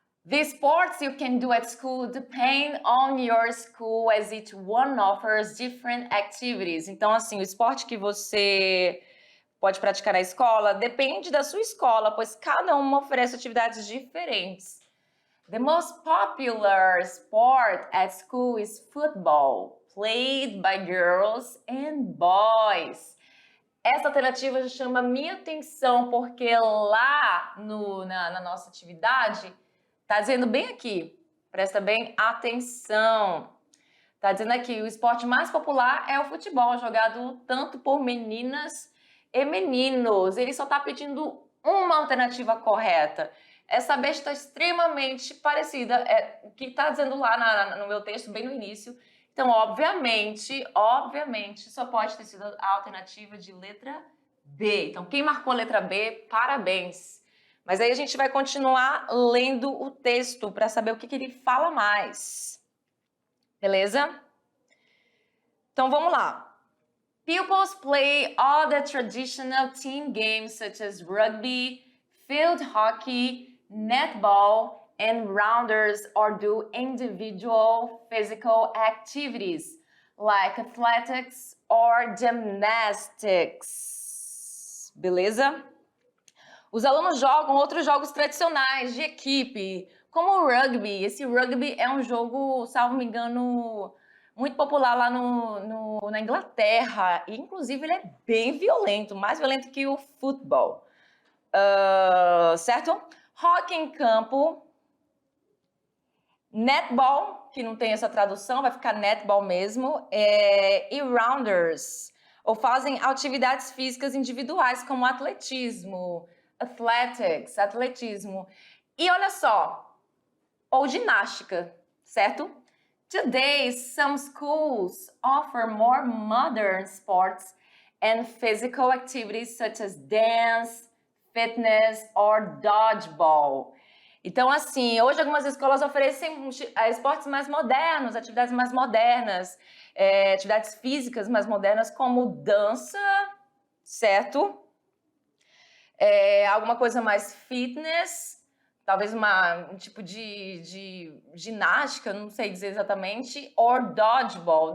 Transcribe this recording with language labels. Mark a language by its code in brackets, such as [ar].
[en] The sports you can do at school depend on your school as each one offers different activities. [pt] Então, assim, o esporte que você pode praticar na escola depende da sua escola, pois cada uma oferece atividades diferentes. [en] The most popular sport at school is football, played by girls and boys. [pt] Essa alternativa já chama minha atenção, porque lá na nossa atividade, tá dizendo bem aqui, presta bem atenção. Tá dizendo aqui, o esporte mais popular é o futebol, jogado tanto por meninas e meninos. Ele só tá pedindo uma alternativa correta. Essa besta está extremamente parecida, é o que está dizendo lá no meu texto, bem no início. Então, obviamente, só pode ter sido a alternativa de letra B. Então, quem marcou a letra B, parabéns. Mas aí a gente vai continuar lendo o texto para saber o que ele fala mais. Beleza? Então, vamos lá. [en] Pupils play all the traditional team games such as rugby, field hockey, netball, and rounders, or do individual physical activities like athletics or gymnastics. [pt] Beleza? Os alunos jogam outros jogos tradicionais de equipe, como o rugby. Esse rugby é um jogo, salvo me engano, muito popular lá na Inglaterra. E, inclusive, ele é bem violento, mais violento que o futebol. Certo? Hockey em campo. Netball, que não tem essa tradução, vai ficar netball mesmo. E rounders, ou fazem atividades físicas individuais, como atletismo, atletismo. E olha só, ou ginástica, certo? [en] Today, some schools offer more modern sports and physical activities such as dance, fitness or dodgeball. [pt] Então, assim, hoje algumas escolas oferecem esportes mais modernos, atividades mais modernas, atividades físicas mais modernas, como dança, certo? Alguma coisa mais fitness, talvez um tipo de ginástica, não sei dizer exatamente, or dodgeball.